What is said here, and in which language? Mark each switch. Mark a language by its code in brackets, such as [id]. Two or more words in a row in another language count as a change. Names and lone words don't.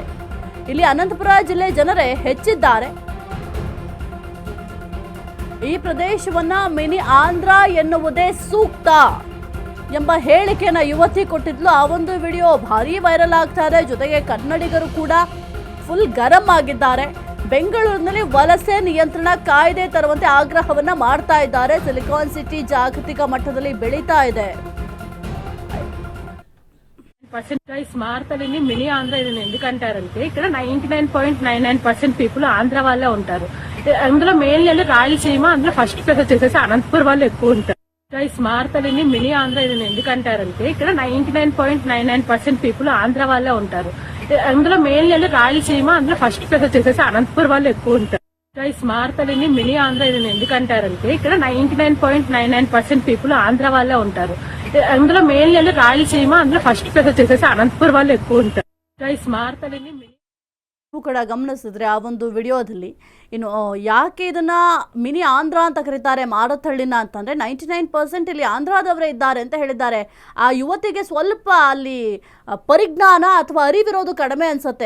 [kn] ಇಲ್ಲಿ ಅನಂತಪುರ ಜಿಲ್ಲೆ ಜನರೇ ಹೆಚ್ಚಿದ್ದಾರೆ. ಈ ಪ್ರದೇಶವನ್ನ ಮಿನಿ ಆಂಧ್ರ ಎನ್ನುವುದೇ ಸೂಕ್ತ ಎಂಬ ಹೇಳಿಕೆಯನ್ನ ಯುವತಿ ಕೊಟ್ಟಿದ್ಲು. ಆ ಒಂದು ವಿಡಿಯೋ ಭಾರಿ ವೈರಲ್ ಆಗ್ತಾ ಇದೆ. ಜೊತೆಗೆ ಕನ್ನಡಿಗರು ಕೂಡ ಫುಲ್ ಗರಂ ಆಗಿದ್ದಾರೆ. ಬೆಂಗಳೂರಿನಲ್ಲಿ ವಲಸೆ ನಿಯಂತ್ರಣ ಕಾಯ್ದೆ ತರುವಂತೆ ಆಗ್ರಹವನ್ನ ಮಾಡ್ತಾ ಇದ್ದಾರೆ. ಸಿಲಿಕಾನ್ ಸಿಟಿ ಜಾಗತಿಕ ಮಟ್ಟದಲ್ಲಿ ಬೆಳೀತಾ ಇದೆ. [te] మారతల్లిని మినీ ఆంధ్ర ఇది ఎందుకంటారంటే ఇక్కడ 99.99% పీపుల్ ఆంధ్ర వాళ్ళే ఉంటారు. అందులో మెయిన్ రాయలసీమ, అందులో [en] first place [te] వచ్చేసేసి అనంతపురం వాళ్ళు ఎక్కువ ఉంటారు. మారతల్లిని మినీ ఆంధ్ర ఇది ఎందుకంటారంటే ఇక్కడ 99.99% పీపుల్ ఆంధ్ర వాళ్ళే ఉంటారు. అందులో మెయిన్ రాయలసీమ, అందులో [en] first place [te] వచ్చేసేసి అనంతపురం వాళ్ళు ఎక్కువ ఉంటారు. మారతల్లిని మినీ ఆంధ్ర ఇది ఎందుకంటారంటే ఇక్కడ 99.99% పీపుల్ ఆంధ్ర వాళ్ళే ఉంటారు. అందులో మెయిన్ రాయలసీమ, అందులో [en] first place [te] వచ్చేసేసి అనంతపురం వాళ్ళు ఎక్కువ ఉంటారు. మారతల్లిని [kn] ಕೂಡ ಗಮನಿಸಿದ್ರೆ ಆ ಒಂದು ವಿಡಿಯೋದಲ್ಲಿ ಇನ್ನು ಯಾಕೆ ಇದನ್ನ ಮಿನಿ ಆಂಧ್ರ ಅಂತ ಕರೀತಾರೆ ಮಾರತ್ಹಳ್ಳಿನ ಅಂತಂದ್ರೆ 99% ಇಲ್ಲಿ ಆಂಧ್ರದವರೇ ಇದ್ದಾರೆ ಅಂತ ಹೇಳಿದ್ದಾರೆ. ಆ ಯುವತಿಗೆ ಸ್ವಲ್ಪ ಅಲ್ಲಿ ಪರಿಜ್ಞಾನ ಅಥವಾ ಅರಿವಿರೋದು ಕಡಿಮೆ ಅನ್ಸುತ್ತೆ.